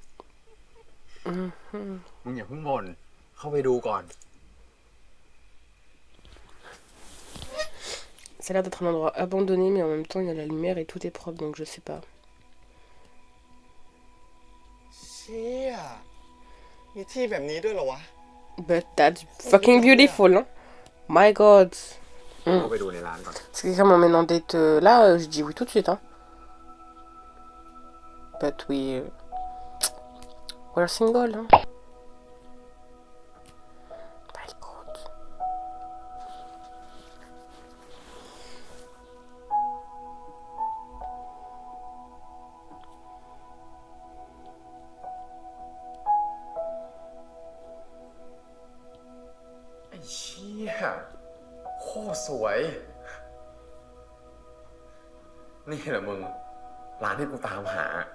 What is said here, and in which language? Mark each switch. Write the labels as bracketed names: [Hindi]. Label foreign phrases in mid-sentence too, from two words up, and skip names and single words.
[Thai] มึงอย่าเพิ่งบ่น เข้าไปดูก่อน [French] Ça a l'air d'être un endroit abandonné, mais en même temps, il y a la lumière et tout est propre, donc je sais pas. [Thai] เชี่ย มีที่แบบนี้ด้วยเหรอวะ [English] But that's fucking beautiful, hein. My god. [Thai] เข้าไปดูในร้านก่อน [French] Parce que quelqu'un m'emmène en date là, je dis oui tout de suite, hein. [English] But we. We're single, hein. My god. [Thai] ไอ้เชี่ย โคตรสวย นี่แหละมึง ร้านที่กูตามหา